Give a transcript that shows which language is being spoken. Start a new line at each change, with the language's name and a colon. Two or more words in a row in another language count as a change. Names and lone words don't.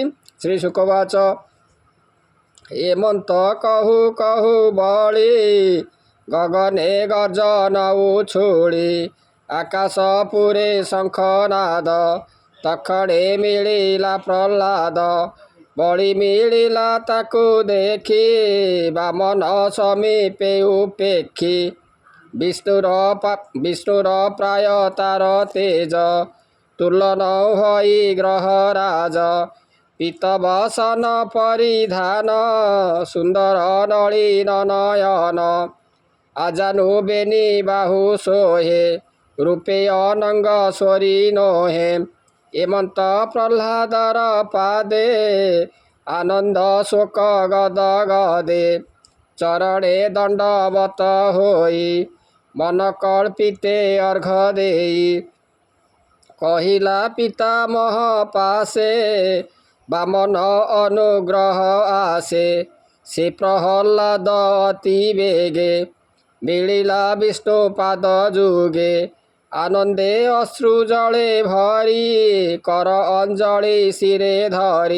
Odia: ଶ୍ରୀ ଶୁକବାଚ ହେମନ୍ତ କହୁ କହୁ ବଳି ଗଗନେ ଗର୍ଜନ ଉଛୁଡ଼ି ଆକାଶ ପୁରେ ଶଙ୍ଖନାଦ ତଖଣେ ମିଳିଲା ପ୍ରହଲାଦ ବଳି ମିଳିଲା ତାକୁ ଦେଖି ବାମନ ସମୀପେ ଉପେକ୍ଷି ବିଷ୍ଣୁର ପ୍ରାୟ ତାର ତେଜ ତୁଳନ ହଇ ଗ୍ରହରାଜ ପୀତବସନ ପରିଧାନ ସୁନ୍ଦର ନଳିନ ନୟନ ଆଜାନୁ ବେନି ବାହୁ ସୋହେ ରୂପେ ଅନଙ୍ଗ ସ୍ୱରୀ ନୋହେ ହେମନ୍ତ ପ୍ରହଲାଦର ପାଦେ ଆନନ୍ଦ ଶୋକ ଗଦ ଗଦେ ଚରଣେ ଦଣ୍ଡବତ ହୋଇ ମନ କଳ୍ପିତେ ଅର୍ଘ ଦେଇ କହିଲା ପିତାମହ ପାଶେ ବାମନ ଅନୁଗ୍ରହ ଆସେ। ସେ ପ୍ରହ୍ଲାଦ ଅତି ବେଗେ ମିଳିଲା ବିଷ୍ଣୁ ପାଦ ଯୁଗେ। ଆନନ୍ଦେ ଅଶ୍ରୁ ଜଳେ ଭରି କର ଅଞ୍ଜଳି ଶିରେ ଧରି।